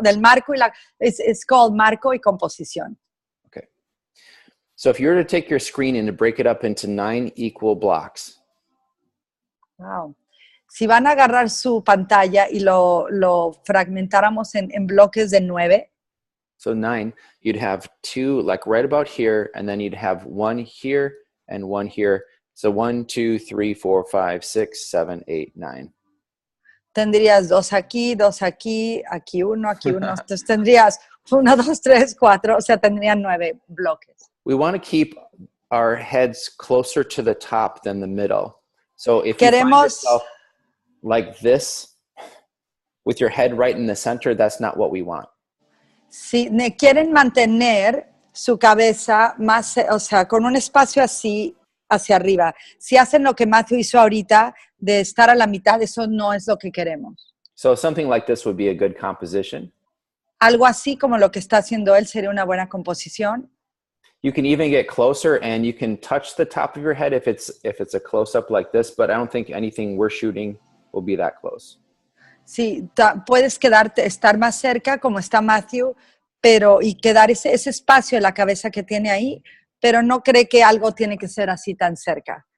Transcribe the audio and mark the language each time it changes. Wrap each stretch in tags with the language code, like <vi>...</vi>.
<es>Del marco y</es> <en>it's called</en> <es>marco y composición.</es> <en>Okay. So if you were to take your screen and to break it up into 9 equal blocks. Wow.</en> <es>Si van a agarrar su pantalla y lo fragmentáramos en bloques de 9.</es> <en>So 9, you'd have 2 like right about here, and then you'd have 1 here and 1 here. So 1, 2, 3, 4, 5, 6, 7, 8, 9.</en> <es>Tendrías 2 aquí, 2 aquí, aquí 1, aquí 1. Entonces tendrías 1, 2, 3, 4, o sea, tendrían 9 bloques.</es> <en>We want to keep our heads closer to the top than the middle. So if you find yourself like this, with your head right in the center, that's not what we want.</en> <es>Si quieren mantener su cabeza más, o sea, con un espacio así hacia arriba. Si hacen lo que Matthew hizo ahorita, de estar a la mitad, eso no es lo que queremos.</es> <en>So something like this would be a good composition.</en> <es>Algo así como lo que está haciendo él sería una buena composición.</es> <en>You can even get closer and you can touch the top of your head if it's a close-up like this, but I don't think anything we're shooting will be that close.</en> <es>Sí, puedes estar más cerca como está Matthew, y quedar ese espacio en la cabeza que tiene ahí, pero no cree que algo tiene que ser así tan cerca.</es>